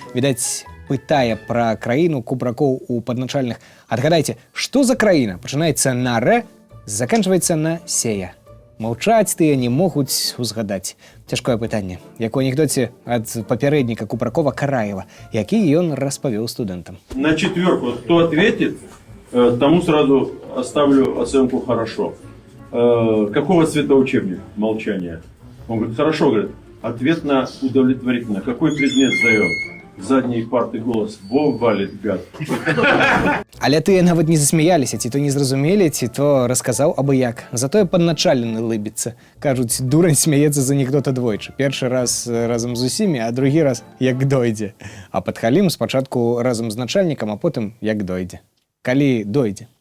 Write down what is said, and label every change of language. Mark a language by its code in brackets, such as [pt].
[be] Відаць, пытае пра краіну кубракоў у падначальных. Адгадайце, што за краіна? Пачынаецца на «рэ», заканчваецца на «сея». Маўчаць тыя не могуць узгадаць. Цяжкое пытанне. Як у анекдоце ад папярэдніка Кубракова Караева, які ён распавёў студэнтам. [ru] На 4, кто ответит, тому сразу оставлю оценку «хорошо». Какого цвета учебник? Молчание. Он говорит, хорошо, говорит, ответ на удовлетворительно. Какой предмет сдаем? Задней парты голос. Во валит, гад. [be] Але тыя нават не засмяяліся, ці то не зразумелі, ці то расказаў абы-як. Затое падначалены лыбіцца. Кажуць, дурань смяецца з анекдота двойчы. Першы раз разам з усімі, а другі раз як дойдзе. А падхалім спачатку разам з начальнікам, а потым як дойдзе. Калі дойдзе.